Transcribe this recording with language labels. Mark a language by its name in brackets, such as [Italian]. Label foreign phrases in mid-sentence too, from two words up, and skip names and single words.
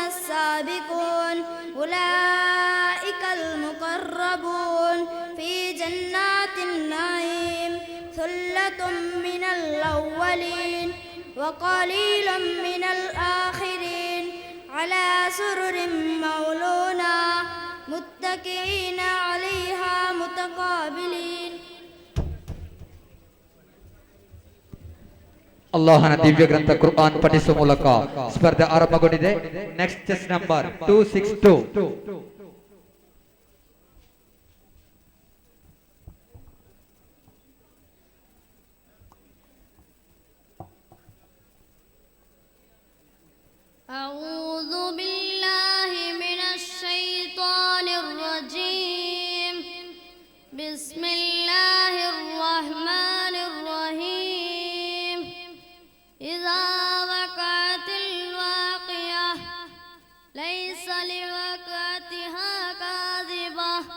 [Arabic] السابقون أولئك المقربون في جنات النعيم ثلة من الأولين وقليل من الآخرين على سرر موضونة متكئين عليها متقابلين. [Kannada] ಅಲ್ಲಾಹನ ದಿವ್ಯ ಗ್ರಂಥ ಕುರ್ಆನ್ ಪಠಿಸುವ ಮೂಲಕ ಸ್ಪರ್ಧೆ ಆರಂಭಗೊಂಡಿದೆ. [English] next chess number 262. [Arabic] أعوذ بالله من الشيطان الرجيم بسم الله الرحمن الرحيم إذا وقعت الواقعة ليس لوقعتها كاذبة